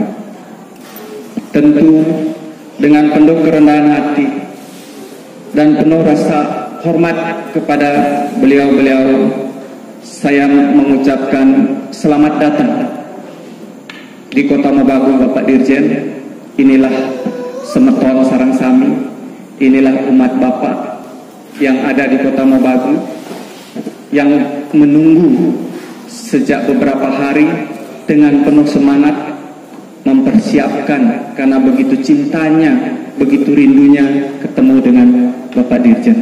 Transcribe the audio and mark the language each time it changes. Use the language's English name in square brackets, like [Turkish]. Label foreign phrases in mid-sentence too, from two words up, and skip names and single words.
[Indonesian] Tentu dengan penuh kerendahan hati dan penuh rasa hormat kepada beliau-beliau, saya mengucapkan selamat datang di Kota Mobagu, Bapak Dirjen. [Balinese] Inilah semeton sarang sami, [Indonesian] inilah umat Bapak yang ada di Kota Mobagu, yang menunggu sejak beberapa hari dengan penuh semangat mempersiapkan, karena begitu cintanya, begitu rindunya ketemu dengan Bapak Dirjen.